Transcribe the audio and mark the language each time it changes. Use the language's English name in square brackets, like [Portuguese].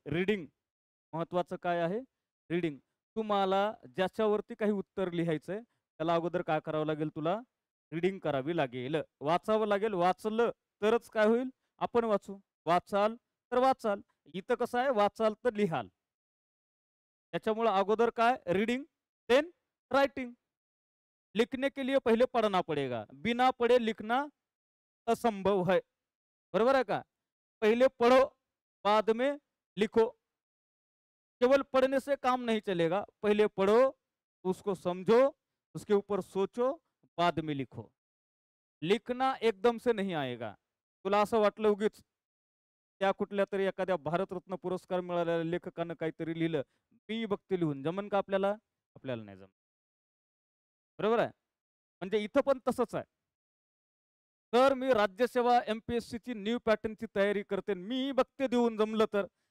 [Marathi] Reading महत्वाचं काय आहे, रीडिंग. तुम्हाला ज्याच्यावरती काही उत्तर लिहायचंय त्याला अगोदर काय करावं लागेल, तुला रीडिंग करावी लागेल, वाचावं लागेल. वाचलं तरच काय होईल, आपण वाचू, वाचाल तर वाचाल. इथं कसं आहे, वाचाल तर लिहाल. त्याच्यामुळे अगोदर काय, [English] Reading, then writing. [Hindi] लिखने के लिए पहले पढ़ना पड़ेगा, बिना पढ़े लिखना असंभव है. बरोबर है का, पहले पढ़ो बाद में लिखो. केवल पढ़ने से काम नहीं चलेगा, पहले पढ़ो, उसको समझो, उसके ऊपर सोचो, बाद में लिखो. लिखना एकदम से नहीं आएगा. [Marathi] तुला असं वाटलं उगीच त्या कुठल्या तरी एखाद्या भारतरत्न पुरस्कार मिळालेल्या लेखकानं काहीतरी लिहिलं, मी बघते लिहून, जमन का आपल्याला, आपल्याला नाही जमत. बरोबर आहे. म्हणजे इथं पण तसंच आहे. तर मी राज्यसेवा MPSC ची न्यू पॅटर्नची तयारी करते, मी बघते देऊन, जमलं तर.